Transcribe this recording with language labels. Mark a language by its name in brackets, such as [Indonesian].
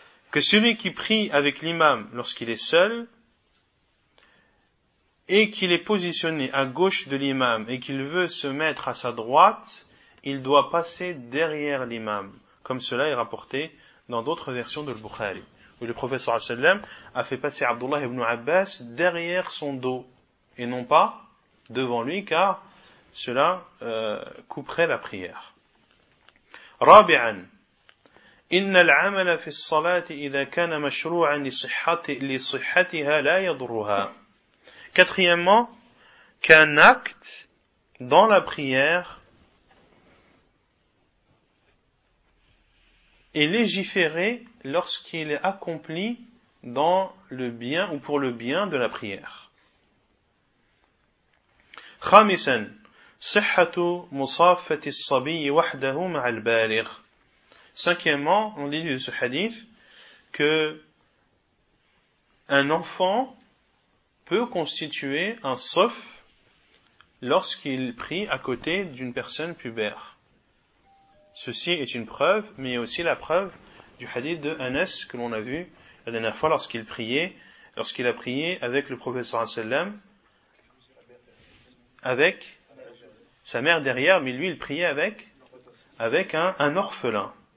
[French] Que celui qui prie avec l'imam, lorsqu'il est seul, et qu'il est positionné à gauche de l'imam, et qu'il veut se mettre à sa droite, il doit passer derrière l'imam, comme cela est rapporté dans d'autres versions de l'Bukhari. où le prophète sallallahu alayhi wa sallam a fait passer Abdullah ibn Abbas derrière son dos et non pas devant lui, car cela couperait la prière. [Arabic] رابعا إن العمل في الصلاة إذا كان مشروعا لصحتها لا يضرها. [French] Quatrièmement, qu'un acte dans la prière est légiféré lorsqu'il est accompli dans le bien ou pour le bien de la prière. [Arabic] خامسا صحة مصافة الصبي وحده مع البالغ. [French] Cinquièmement, on dit de ce hadith que un enfant peut constituer un sauf lorsqu'il prie à côté d'une personne pubère. Ceci est une preuve, mais aussi la preuve du hadith de Anas que l'on a vu la dernière fois lorsqu'il a prié avec le professeur Asselam, avec sa mère derrière, mais lui il priait avec un orphelin.